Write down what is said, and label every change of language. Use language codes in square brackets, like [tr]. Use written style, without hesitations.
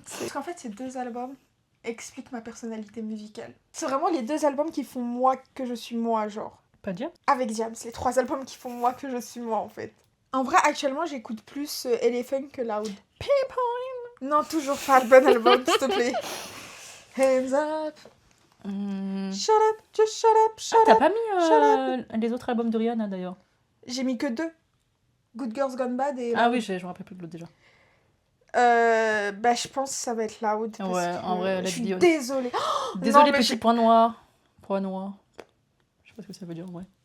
[fr] Parce qu'en fait, ces deux albums expliquent ma personnalité musicale. C'est vraiment les deux albums qui font moi que je suis moi, genre. Pas Diams? Avec Diams, les trois albums qui font moi que je suis moi, en fait. En vrai, actuellement, j'écoute plus Elephant que Loud. [en] People [fr] in... Non, toujours pas le bon album, s'il te plaît. [en] Hands up. Shut up, just shut up, shut up. [fr] T'as pas mis les autres albums de Rihanna d'ailleurs? J'ai mis que 2. Good Girls Gone Bad et... Ah oui, je me rappelle plus de l'autre déjà. Bah, je pense que ça va être Loud. Parce ouais, en vrai, je suis désolée. Désolée, petit point noir. Point noir. Je sais pas ce que ça veut dire, ouais.